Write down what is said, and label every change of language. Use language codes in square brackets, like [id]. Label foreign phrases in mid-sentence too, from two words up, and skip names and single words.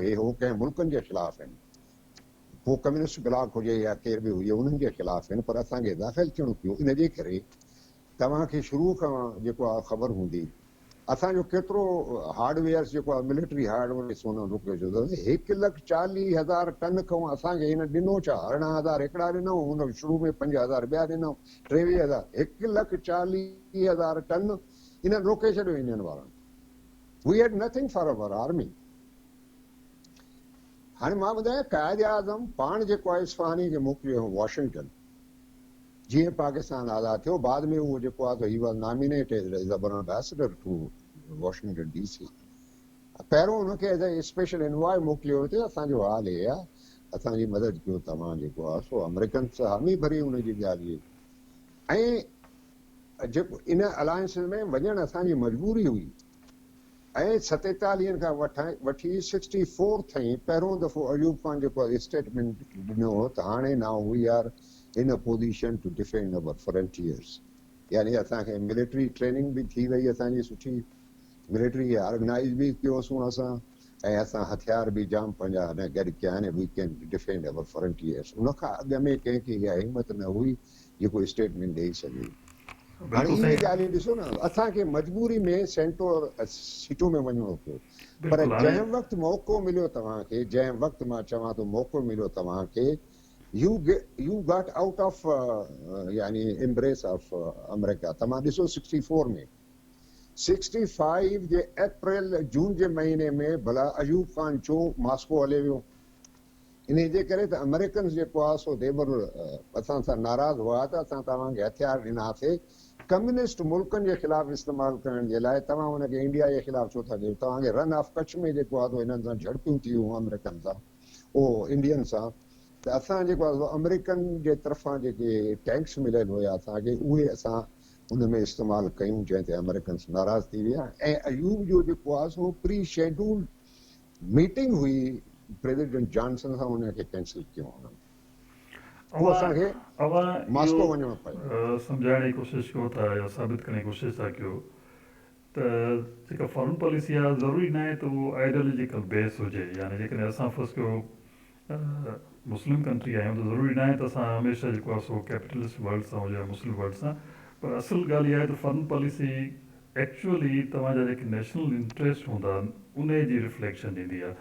[sd] हे हो कंहिं मुल्कनि जे ख़िलाफ़ आहिनि पोइ [en] communist bloc [sd] हुजे या केर बि हुजे उन्हनि जे ख़िलाफ़ आहिनि पर असांखे दाख़िल थियणो पियो इन जे करे तव्हांखे शुरू खां जेको आहे ख़बर हूंदी असांजो केतिरो हार्डवेयर जेको आहे [en] military hardware [sd] सोन रुकियो छो त 1,40,000 टन खां असांखे हिन ॾिनो छा 18,000 हिकिड़ा ॾिनऊं हुन शुरू में 5,000 ॿिया ॾिनऊं 23,000 1,40,000 टन इन्हनि रोके छॾियो इंडियन वारनि [en] we had nothing for our army [sd] हाणे मां ॿुधायां क़ाइदे आज़म पाण जेको आहे इस्फहानी खे मोकिलियो वॉशिंगटन जीअं पाकिस्तान आज़ादु थियो बाद में उहो जेको आहे त [en] he was nominated as a ambassador to Washington DC [sd] पहिरियों हुनखे [en] as a special envoy [sd] मोकिलियो हुते असांजो हाल हे आहे असांजी मदद कयो तव्हां जेको आहे सो अमेरिकन सां हामी भरी हुनजी ॻाल्हि ऐं जेको इन अलायंस में वञणु असांजी मजबूरी हुई ऐं 47 खां वठी 64 ताईं पहिरियों दफ़ो अयूब ख़ान जेको आहे स्टेटमेंट ॾिनो हो त हाणे [en] now we are in a position to defend our frontiers [sd] यानी असांखे [en] military training [sd] बि थी वई असांजी सुठी [en] military organise [sd] बि कयोसीं असां ऐं असां हथियार बि जाम पंहिंजा गॾु कया आहिनि [en] we can defend our frontiers [sd] उनखां अॻु में कंहिंखे इहा हिमत न हुई जेको स्टेटमेंट ॾेई सघे हाणे इहे ॻाल्हियूं ॾिसो न असांखे मजबूरी में सेंटो सीटो में वञिणो पियो पर जंहिं वक़्तु मौक़ो मिलियो तव्हांखे जंहिं वक़्तु मां चवां थो मौक़ो मिलियो तव्हांखे you [en] got out of [sd] यानी [en] embrace of [sd] अमेरिका तव्हां ॾिसो 64 में 65 जे अप्रैल जून जे महीने में भला अयूब ख़ान चो मास्को हले वियो इन जे करे त अमेरिकन जेको आहे सो देवर असां सां नाराज़ हुआ त असां तव्हांखे हथियार ॾिनासीं कम्युनिस्ट मुल्कनि जे ख़िलाफ़ इस्तेमालु करण जे लाइ तव्हां हुनखे इंडिया जे ख़िलाफ़ छो था ॾियो तव्हांखे रन ऑफ कच्छ में जेको आहे त हिननि सां झड़पियूं थी वियूं अमेरिकन सां इंडियन सां त असां जेको आहे अमेरिकन जे तरफ़ां जेके टैंक्स मिलियल हुया असांखे उहे असां उन में इस्तेमालु कयूं जंहिं ते अमेरिकन्स नाराज़ थी विया ऐं अयूब जो जेको आहे सो [en] pre schedule meeting [sd] हुई प्रेसिडेंट जॉनसन सां हुनखे कैंसिल कयो हुननि उहो असांखे अवां इहो मॉस्को वञणो पियो। सम्झाइण जी कोशिशि कयो था या साबित करण जी कोशिशि था कयो त जेका [en] foreign policy [sd] आहे ज़रूरी न आहे त उहो [en] ideological base [sd] हुजे, यानी जेकॾहिं असां फर्स्ट कयो [en] Muslim country [sd] आहियूं त ज़रूरी न आहे त असां हमेशह जेको आहे सो [en] capitalist world [sd] सां हुजे या [en] Muslim world [sd] सां, पर असुल ॻाल्हि इहा आहे त [en] foreign policy actually [sd] तव्हांजा जेके [en] national interest [sd] हूंदा आहिनि उन जी रिफ्लेक्शन ॾींदी आहे।